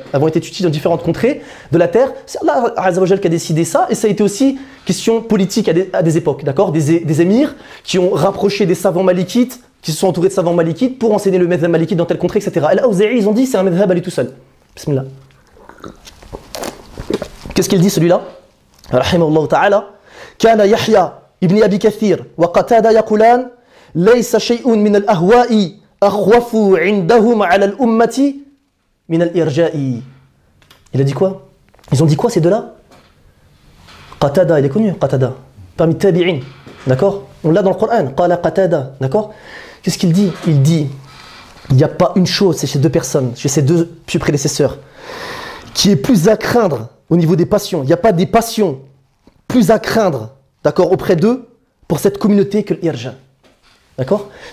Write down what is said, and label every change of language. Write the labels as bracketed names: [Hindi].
[French] Elles vont être utilisées dans différentes contrées de la terre. C'est Allah Azza wa Jalla qui a décidé ça, et ça a été aussi question politique à des époques, d'accord ? Des émirs qui ont rapproché des savants malikites, qui se sont entourés de savants malikites pour enseigner le madhhab malikite dans telle contrée, etc. Al-Auza'i, ils ont dit c'est un madhhab à lui tout seul. Bismillah. Qu'est-ce qu'il dit celui-là ? [Arabic] Rahimahullah ta'ala. Kana Yahya ibn Abi Kathir wa Qatada yaqulan ليس شيء من الأهواء أخوف عندهم على الأمة من الإرجاء. [French] Il a dit quoi ? Ils ont dit quoi ces deux-là ? Qatada, il est connu, Qatada. Parmi Tabi'in, d'accord ? On l'a dans le Coran, Qala Qatada, d'accord ? Qu'est-ce qu'il dit ? Il dit, il n'y a pas une chose, c'est chez deux personnes, chez ces deux pieux prédécesseurs, qui est plus à craindre au niveau des passions. Il n'y a pas des passions plus à craindre, d'accord, auprès d'eux, pour cette communauté que l'Irja. D'accord ?